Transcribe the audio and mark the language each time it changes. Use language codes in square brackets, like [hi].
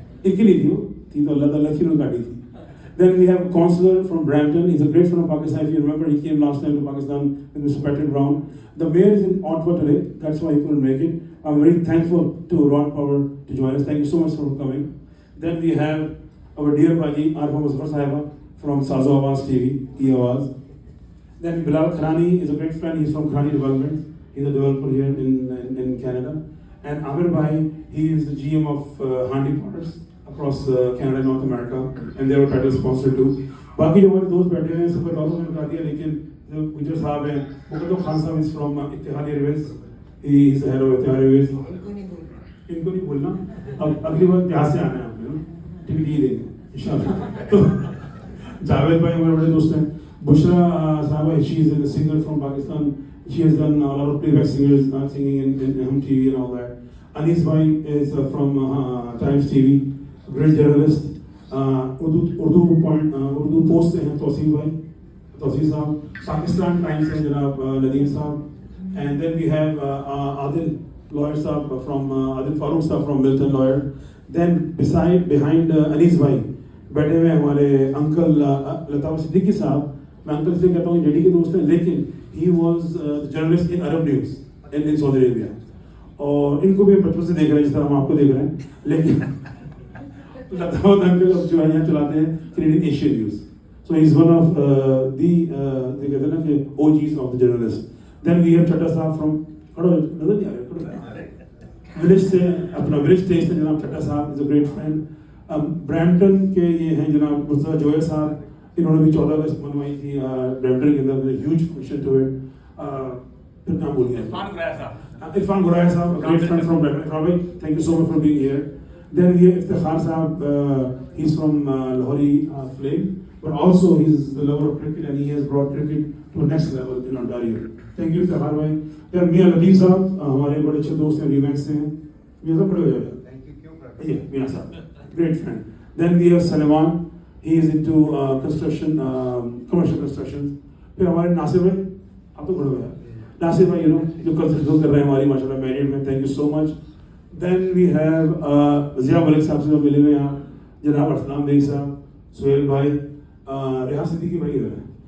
[hi] इनकी नहीं थी, वो थी तो अल्लाह ताला की उन्होंने काटी थी. [en] Then we have a consular from Brampton. He's a great friend of Pakistan. If you remember, he came last time to Pakistan with Mr. Patrick Brown. The mayor is in Ottawa today. That's why he couldn't make it. I'm very thankful to Ron Power to join us. Thank you so much for coming. Then we have our dear Baji, Arfa Muzaffar Sahiba from Sazo Awaz TV, E-Awaz. Then Bilal Kharani is a great friend. He's from Kharani Development. He's a developer here in Canada. And Amir Bhai, he is the GM of Handi Potters across Canada and North America, and they were title sponsor too. [hi] बाकी जो हमारे दोस्त बैठे हैं सबका ताल्लुक मैंने बता दिया, लेकिन जो गुजर साहब हैं, मुकद्दम खान साहब [en] is from [hi] Ittehad Airways. [en] He is the head of Etihad Airways. [hi] इनको नहीं बोलना. अब अगली बार प्यार से आना है आपने ना, टिकट ही देंगे इंशाल्लाह. तो जावेद भाई हमारे बड़े दोस्त हैं. [en] बुशरा साहबा, she is a singer from Pakistan. She has done a lot of playback singers, singing in Hum TV and all that. Anis bhai is from Times TV. Great journalist. [hi] Urdu post से हैं तौसीफ साहब. पाकिस्तान टाइम्स से जनाब नदीम साहब. [en] And then we have Adil lawyer साहब from Adil Farooq साहब from Milton lawyer. Then behind [hi] Anis भाई बैठे हुए हमारे अंकल लताफ़ सिद्दीकी साहब. मैं अंकल से कहता हूँ जेडी के दोस्त हैं, लेकिन [en] he was journalist in Arab News in Saudi Arabia. [hi] और इनको भी बचपन से देख रहे हैं जिस तरह हम आपको देख रहे हैं, लेकिन लतावत अंकल जो है यहाँ चलाते हैं Canadian Asian News. [en] So he's one of the [hi] कहते हैं ना कि [en] OGs of the journalist. Then we have [hi] चट्टा साहब from नजर नहीं आ रहे विलेज से, अपना विलेज स्टेज से जनाब चट्टा साहब [en] is a great friend. [hi] Brampton के ये हैं जनाब मुर्तज़ा जोया साहब. इन्होंने भी 14 अगस्त मनवाई थी ब्रैम्पटन के अंदर. [en] Huge function to it. [hi] फिर नाम बोलिए. [en] इरफान गुराया साहब, a great friend from Brampton. Thank you so much for being here. Then we have Iftikhar Saab. He's from Lahori Flame, but also he's the lover of cricket and he has brought cricket to the next level in Ontario. Thank you, Iftikhar bhai. [hi] Then Mia Latif Saab, हमारे बड़े अच्छे दोस्त हैं, Remax से हैं. Mia साहब खड़े हो जाइए. [en] Thank you. [hi] क्यों कर? [en] Yeah, Mia साहब, great friend. Then we have Salman. He is into construction, commercial construction. [hi] फिर हमारे नासिर भाई, आप तो खड़े हो जाइए. नासिर भाई, जो कंस्ट्रक्शन कर रहे हैं हमारी माशाल्लाह मैरिड में. [en] Thank you so much. Then we have [hi] Zia Malik साहब से जो मिले हुए यहाँ, जनाब अरसलान बेग साहब, सुहेल भाई, रेहान सिद्दीकी भाई इधर है.